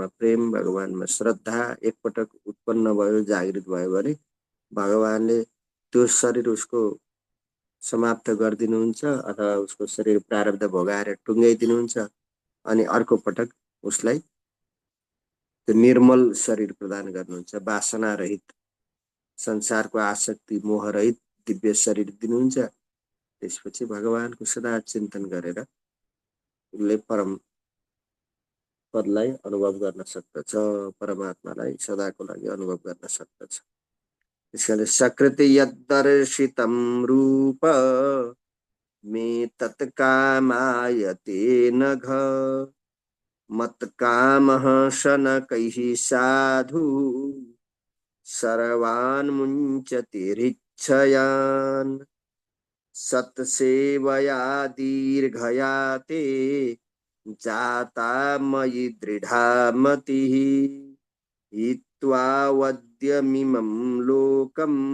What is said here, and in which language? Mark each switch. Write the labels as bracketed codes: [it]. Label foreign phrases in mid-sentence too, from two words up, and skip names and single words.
[ne] प्रेम, भगवानमा श्रद्धा एकपटक उत्पन्न भयो, जागृत भयो भने भगवानले त्यो शरीर उसको समाप्त गरिदिनुहुन्छ अथवा उसको शरीर प्रारब्ध भोगाएर टुङ्गाइदिनुहुन्छ अनि अर्को पटक उसलाई त्यो निर्मल शरीर प्रदान गर्नुहुन्छ, वासना रहित, संसारको आसक्ति मोह रहित दिव्य शरीर दिनुहुन्छ। त्यसपछि भगवानको सदा चिन्तन गरेर उसले परम पदलाई अनुभव गर्न सक्दछ, परमात्मालाई सदाको लागि अनुभव गर्न सक्दछ। [sa] त्यसकारण सकृति यद्दर्शितं रूप मे तत्कामायते नघ मत्कामः शनकैः साधु सर्वान् मुञ्चति सत्सेवया दीर्घया ते जाता मयि दृढा मतिः हित्वा वद्यमिमं लोकं